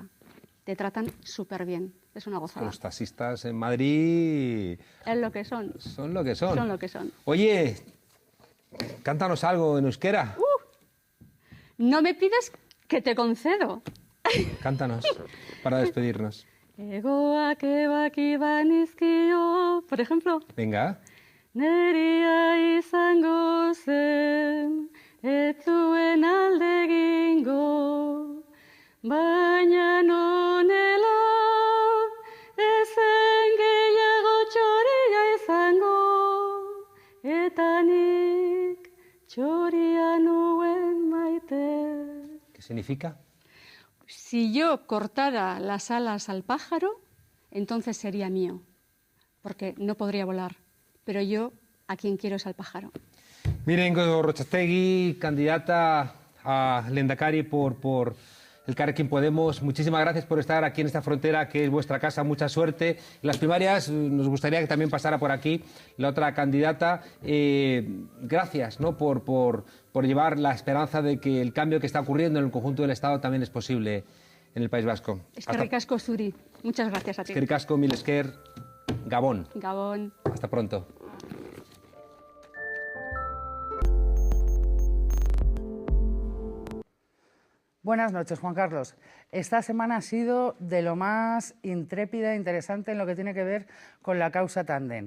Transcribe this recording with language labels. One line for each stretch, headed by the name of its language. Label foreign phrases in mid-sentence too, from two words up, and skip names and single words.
Spanish: Te tratan súper bien. Es una gozada. Los taxistas en Madrid... Es lo que son. Son lo que son. Son lo que son. Oye, cántanos algo en euskera. No me pides que te concedo. Cántanos para despedirnos.
Basque: Egoak ebaki banizkio,
Spanish: por ejemplo. Venga.
Basque: Neria izango zen, ez zuen alde egingo, baina nonela, ezen gehiago txoria izango, eta nik txoria nuen maite.
Spanish: ¿Qué significa? Si yo cortara las alas al pájaro, entonces sería mío, porque no podría volar. Pero yo a quien quiero es al pájaro. Miren Gorrotxategi, candidata a Lehendakari por Elkarrekin Podemos. Muchísimas gracias por estar aquí en esta frontera que es vuestra casa. Mucha suerte. En las primarias nos gustaría que también pasara por aquí la otra candidata. Gracias, ¿no?, por llevar la esperanza de que el cambio que está ocurriendo en el conjunto del Estado también es posible en el País Vasco.
Basque: Eskerrik asko zuri.
Spanish: Muchas gracias a ti.
Basque: Eskerrik asko, mil esker, Gabón. Gabón.
Spanish: Hasta pronto. Buenas noches, Juan Carlos. Esta semana ha sido de lo más intrépida e interesante en lo que tiene que ver con la causa Tandem.